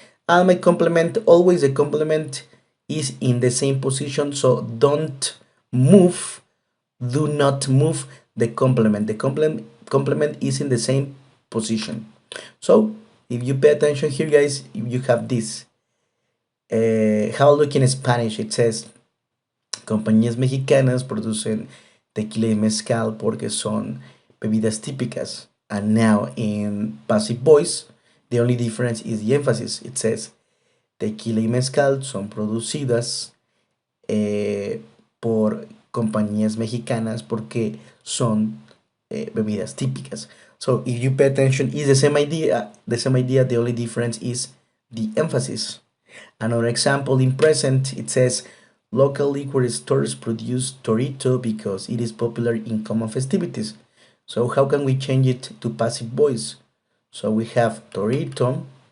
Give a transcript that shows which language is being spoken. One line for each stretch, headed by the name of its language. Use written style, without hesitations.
English: And my complement, always the complement is in the same position, so don't move, do not move the complement. The complement is in the same position. So if you pay attention here, guys, you have this. How look in Spanish, it says
Spanish: compañías mexicanas producen tequila y mezcal porque son bebidas típicas.
English: And now in passive voice, the only difference is the emphasis. It says
Spanish: tequila y mezcal son producidas por compañías mexicanas porque son bebidas típicas.
English: So if you pay attention, it's the same idea. The same idea. The only difference is the emphasis. Another example in present, it says local liquor stores produce Torito because it is popular in common festivities. So how can we change it to passive voice? So we have Torito.